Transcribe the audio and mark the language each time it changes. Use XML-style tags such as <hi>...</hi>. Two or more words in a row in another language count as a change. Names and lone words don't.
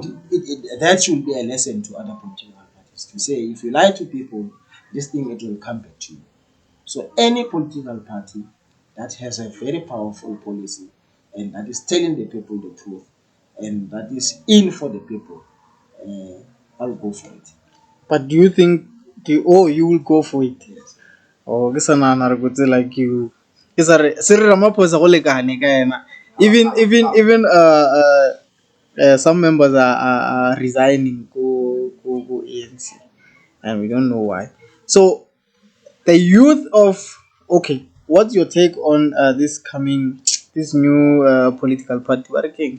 <en>That should be a lesson to other political parties to say if you lie to people, this thing it will come back to you. So any political party that has a very powerful policy and that is telling the people the truth and that is in for the people, I'll go for it. But do you think you will go for it? Yes.</en> <tn>Oh, ke sana na re botse</tn> <en>like you.</en> <tn>Ke sa re se re Ramaphosa go lekane ka ena.</tn> <en>Even some members are resigning go ANC, and we don't know why. So the youth of what's your take on this new political party working?</en>